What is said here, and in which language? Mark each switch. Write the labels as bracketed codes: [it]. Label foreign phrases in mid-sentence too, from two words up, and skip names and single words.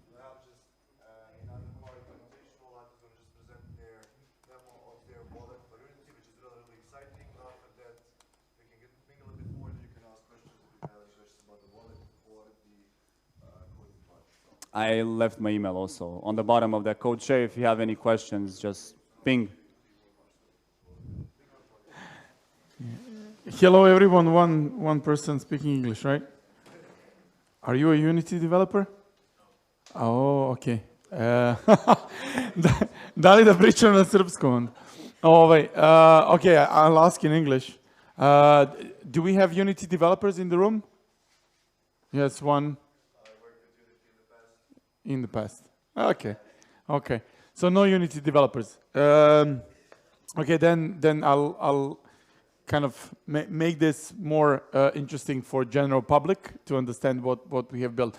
[en] I left my email also on the bottom of that code share. If you have any questions, just ping. Hello everyone, one person speaking English, right? Are you a Unity developer? Oh, okay. [sr] Da li da pričam na srpskom? [en] Okay, I'll ask in English. Do we have Unity developers in the room? Yes, one. In the past. Okay, okay. So no Unity developers. Okay, then I'll kind of make this more interesting for general public to understand what we have built.